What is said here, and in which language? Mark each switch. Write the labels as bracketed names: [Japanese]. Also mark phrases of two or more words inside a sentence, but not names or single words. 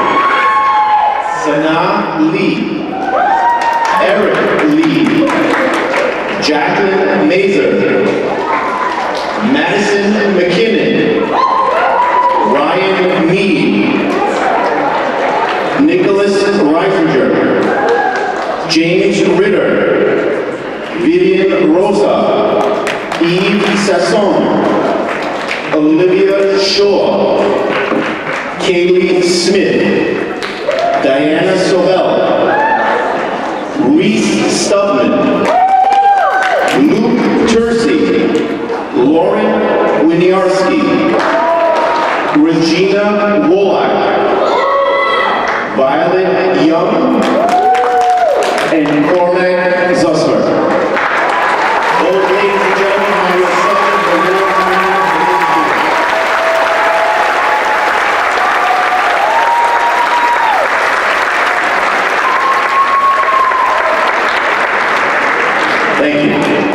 [English] Sana Lee, Eric Lee, Jacqueline Mazer, Madison McKinnon, Ryan Mead, Nicholas Reisinger, James Ritter, Vivian Rosa, Eve Sasson, Olivia Shaw, Kaylee Smith, Diana Sobel, Reese Stubman, Luke Tercy, Lauren Winiarski, Regina Wolak, Violet Young, and Cormac Zusser. Those ladies and gentlemen are your subject award Thank you.